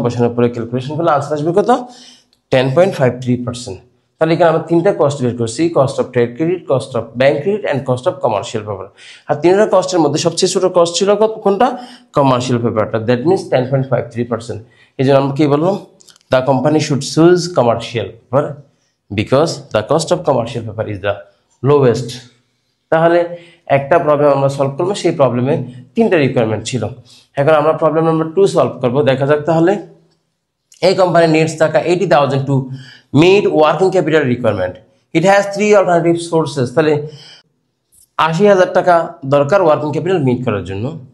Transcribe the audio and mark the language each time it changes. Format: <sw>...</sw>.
<bn>বসানোর পরে ক্যালকুলেশন করলে আনসার আসবে কত? 10.53%। তাহলে এখানে আমরা 3টা কস্ট বের করছি, cost of trade credit, cost of bank credit and cost of commercial paper. আর 3টা কস্টের মধ্যে সবচেয়ে ছোট কস্ট ছিল কোনটা? কমার্শিয়াল পেপারটা, দ্যাট মিনস 10.53%। এই জন্য আমরা কি বললাম?</bn> <en>the company should choose commercial paper because the cost of commercial paper is the lowest.</en> <bn>তাহলে একটা প্রবলেম আমরা সলভ করবো, সেই প্রবলেমে তিনটা রিকোয়ারমেন্ট ছিল। এখন আমরা প্রবলেম নাম্বার 2 সলভ করব। দেখা যাক তাহলে এই কোম্পানি</bn> <en>Needs টাকা 80,000 to meet working capital requirement. It has 3 alternative sources.</en> <bn>তাহলে 80,000 টাকা দরকার ওয়ার্কিং ক্যাপিটাল মিট করার জন্য।</bn>